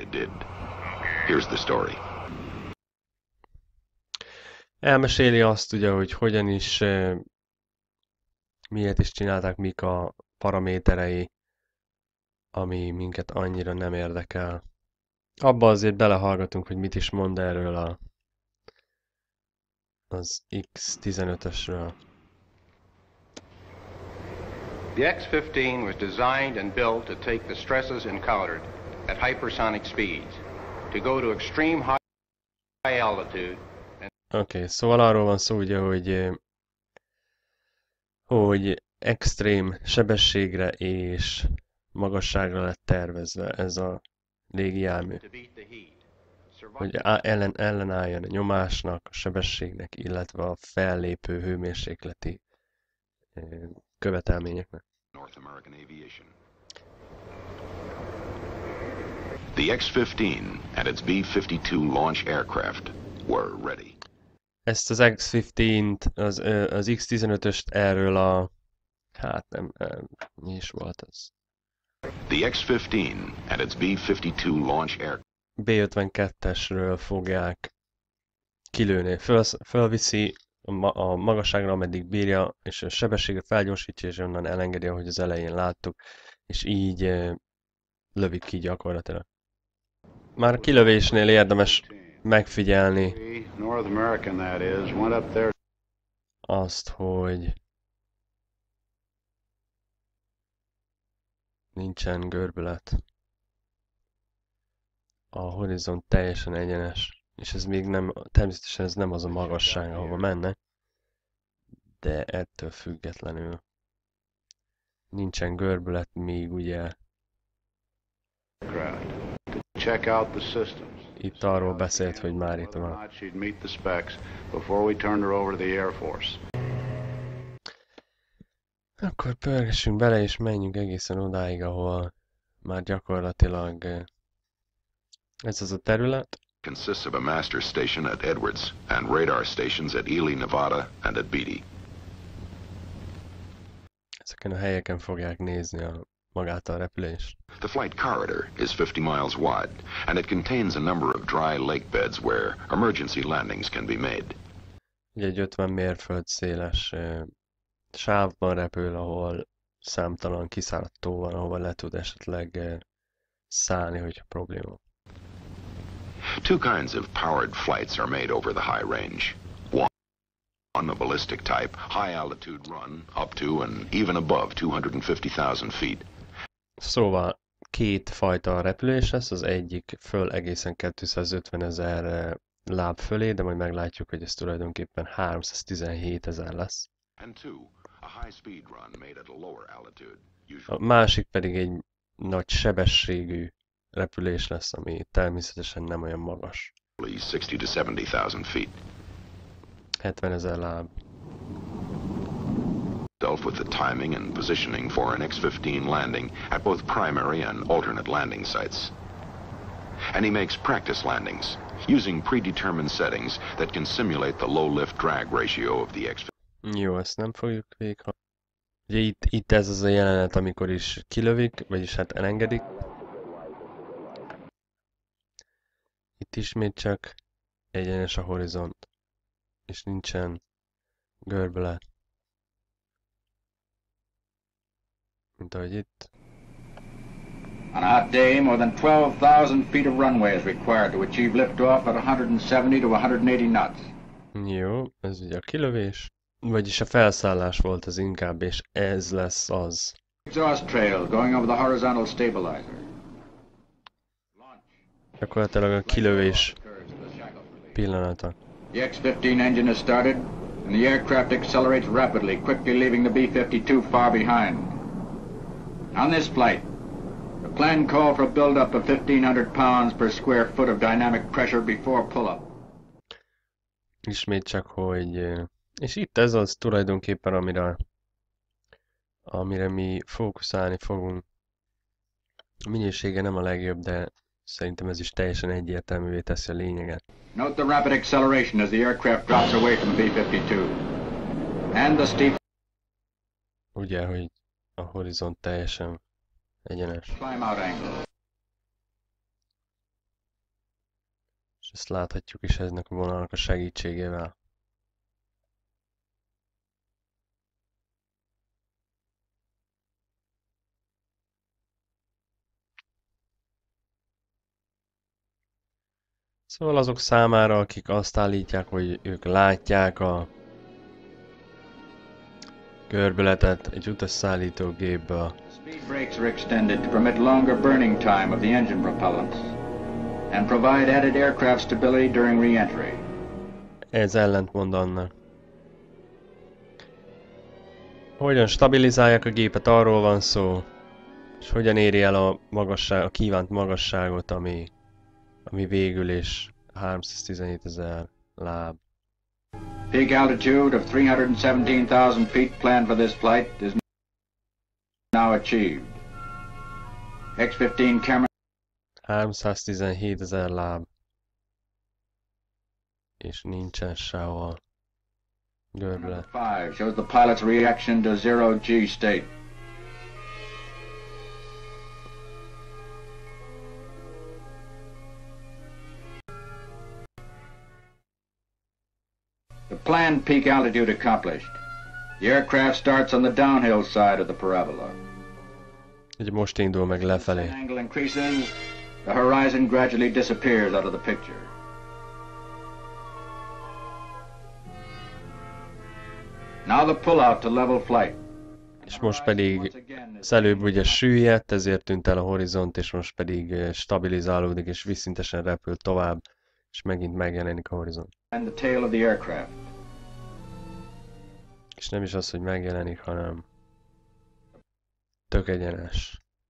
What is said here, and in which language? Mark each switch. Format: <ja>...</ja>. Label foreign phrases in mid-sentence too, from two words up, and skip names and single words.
<hu>Elmeséli azt ugye, hogy hogyan is, miért is csinálták, mik a paraméterei, ami minket annyira nem érdekel. Abba azért belehallgatunk, hogy mit is mond erről az X-15-ösről.</hu> <en>The X-15 was designed and built to take the stresses encountered at hypersonic speeds, to go to extreme high altitude.</en> <hu>Oké, szóval arról van szó ugye, hogy extrém sebességre és magasságra lett tervezve ez a légijármű. Hogy ellenálljon a nyomásnak, a sebességnek, illetve a fellépő hőmérsékleti követelményeknek.</hu> <en>The X-15 and its B-52 launch aircraft were ready.</en> <hu>Ezt az X-15-t, az X-15-öst erről Hát nem mi is volt ez.</hu> <en>The X-15 and its B-52 launch aircraft</en> <hu>B-52-esről fogják kilőni. Fölviszi a magasságra, ameddig bírja, és a sebességet felgyorsítja, és onnan elengedi, ahogy az elején láttuk, és így lövik ki gyakorlatilag. Már a kilövésnél érdemes megfigyelni</hu> <en>North American, that is, went up there.</en> <hu>azt, hogy nincsen görbület. A horizont teljesen egyenes, és ez még nem, természetesen ez nem az a magasság, ahova menne, de ettől függetlenül nincsen görbület, még ugye</hu> <en>Check out the systems.</en> <hu>itt arról beszélt, hogy már itt van.</hu> <en>She'd meet the specs before we turned her over to the Air Force.</en> <hu>Akkor pörgessünk bele, és menjünk egészen odáig, ahol már gyakorlatilag ez az a terület.</hu> <en>consists of a master station at Edwards and radar stations at Ely, Nevada and at Beatty.</en> <hu>Ezeken a helyeken fogják nézni magát a repülést.</hu> <en>The flight corridor is 50 miles wide, and it contains a number of dry lake beds where emergency landings can be made.</en> <hu>Ugye egy 50 mérföld széles sávban repül, ahol számtalan kiszáradt tó van, ahova le tud esetleg szállni, hogyha probléma.</hu> <en>Two kinds of powered flights are made over the high range. One, a ballistic type, high altitude run up to and even above 250,000 feet.</en> <hu>Szóval két fajta repülés lesz, az egyik föl egészen 250 000 láb fölé, de majd meglátjuk, hogy ez tulajdonképpen 317 000 lesz.</hu> <en>And two, a high speed run made at a lower altitude.</en> <hu>A másik pedig egy nagy sebességű repülés lesz, ami természetesen nem olyan magas.</hu> <en>Usually 60 to 70,000 feet.</en> <hu>70 000 láb.</hu> <en>With the timing and positioning for an X-15 landing at both primary and alternate landing sites. And he makes practice landings using predetermined settings that can simulate the low lift drag ratio of the X-15.</en> <hu>Jó, ezt nem fogjuk végighallani. Ugye itt ez az a jelenet, amikor is kilövik, vagyis hát elengedik. Itt ismét csak egyenes a horizont, és nincsen görbület. Mint ahogy itt.</hu> <en>On a hot day, more than 12,000 feet of runway is required to achieve liftoff at 170 to 180 knots.</en> <hu>Jó, ez ugye a kilövés. Vagyis a felszállás volt az inkább, és ez lesz az.</hu> <en>Exhaust trail going over the horizontal stabilizer.</en> <hu>Gyakorlatilag a kilövés pillanata.</hu> <en>The X-15 engine has started, and the aircraft accelerates rapidly, quickly leaving the B-52 far behind. On this flight, the plan called for a build-up of 1,500 pounds per square foot of dynamic pressure before pull-up.</en> <hu>Ismét csak, hogy... És itt ez az tulajdonképpen, amire mi fókuszálni fogunk. A minősége nem a legjobb, de szerintem ez is teljesen egyértelművé teszi a lényeget.</hu> <en>Note the rapid acceleration as the aircraft drops away from the B-52. And the steep</en> <hu>Ugye, hogy a horizont teljesen egyenes.</hu> <en>climb-out angle.</en> <hu>És ezt láthatjuk is eznek a vonalnak a segítségével. Szóval azok számára, akik azt állítják, hogy ők látják a görbületet egy utasszállító gépből.</hu> <en>Speed brakes are extended to permit longer burning time of the engine propellants and provide added aircraft stability during re-entry.</en> <hu>Ez ellentmond annak. Hogyan stabilizálják a gépet, arról van szó, és hogyan éri el a kívánt magasságot, ami végül is 317 000 láb.</hu> <en>Peak altitude of 317,000 feet planned for this flight is now achieved. X-15 camera</en> <hu>317 000 láb. És nincsen sehol Görbület.</hu> <en>5 shows the pilot's reaction to zero G state. The planned peak altitude accomplished. The aircraft starts on the downhill side of the parabola.</en> <hu>Ugye most indul meg lefelé.</hu> <en>As the angle increases, the horizon gradually disappears out of the picture. Now the pull-out to level flight.</en> <hu>És most pedig az előbb ugye süllyedt, ezért tűnt el a horizont, és most pedig stabilizálódik, és vízszintesen repül tovább, és megint megjelenik a horizont.</hu> <en>And the tail of the aircraft.</en> <hu>És nem is az, hogy megjelenik, hanem tök egyenes.</hu>